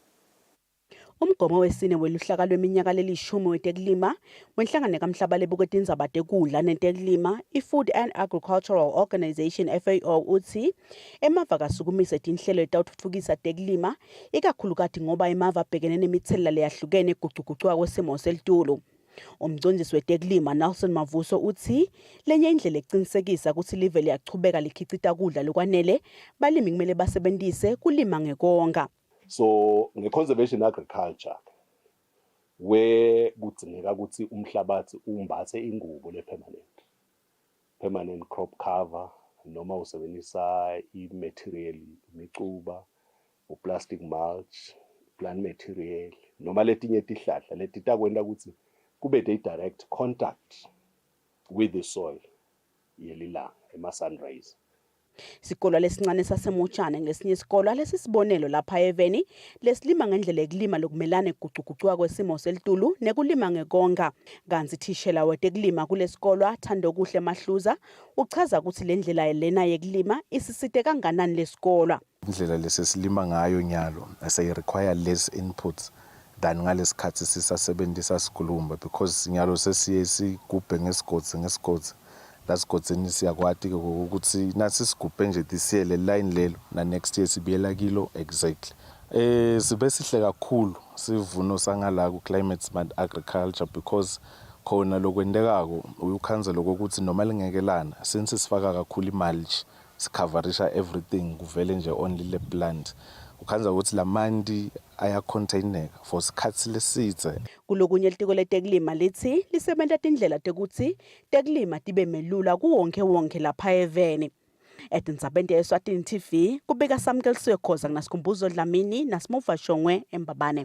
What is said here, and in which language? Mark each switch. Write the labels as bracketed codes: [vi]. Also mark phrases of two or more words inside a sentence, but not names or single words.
[ss] Umgomo wesine weluhlaka lweminyaka lelishumi wetekulima wenhlangano kamhlaba lebuketa indzaba tekudla netekulima i-Food and Agricultural Organization FAO uthi emava kasukumise tinhlelo letawutfutfukisa tekulima ikakhulukati ngoba emava abhekene nemitselela leyahlukene ekugucugucuka kwesimo selitulu. Umcondzisi wetekulima Nelson Mavuso uthi lenye indlela ecinisekisa ukuthi live liyachubeka likhicita kudla lokwanele balimi kumele basebentise kulima ngekonga. So nge- [en] conservation agriculture [ss] where kudingeka ukuthi umhlabathi umbathe ingubo le- [en] permanent crop cover [ss] noma usebenzisa i-material imicuba u- [en] plastic mulch plant material [ss] noma letinye tihlahla leti takwenta ukuthi kube [en] direct contact with the soil [ss] yelilanga ema-sunrise. Isikolo lesincane saseMotshane ngesinye isikolo lesisibonelo lapha eveni lesilima ngendlela ekulima lokumelana ekugucugucuka kwesimo selitulu nekulima ngekonga. Kanti thishela wetekulima kulesikolo athanda kuhle Mahluza uchaza ukuthi le ndlela yelena yekulima isisite kanganani lesikolo. Indlela lesesilima ngayo nyalo [en] require less inputs than [ss] ngalesikhathi sisasebenzisa sikhuluma because nyalo sesiye sigubhe ngesigodzi lasigodzini siyakwati ukuthi nasi sigubhe nje [en] this year [ss] le line lelo na [en] next year [ss] sibiyela kilo exactly. Sibe sihle kakhulu sivuno sangala ku [en] climate smart agriculture because [ss] khona lokwendekako uyukhanza lokuthi noma lingekelana since sifaka kakhulu imulch sicoverisha everything kuvele nje only le plant ukhanza ukuthi lamandi ayacontaineka for sikhathi lesitse. Kulokunye litiko letekulima lithi lisebenta tindlela tekuthi tekulima tibe melula kuwonke lapha eveni. Etindzabeni teSwatini TV kubika Samkelisiwe Khoza kunasikhumbuzo Dlamini naSmuva Shongwe eMbabane.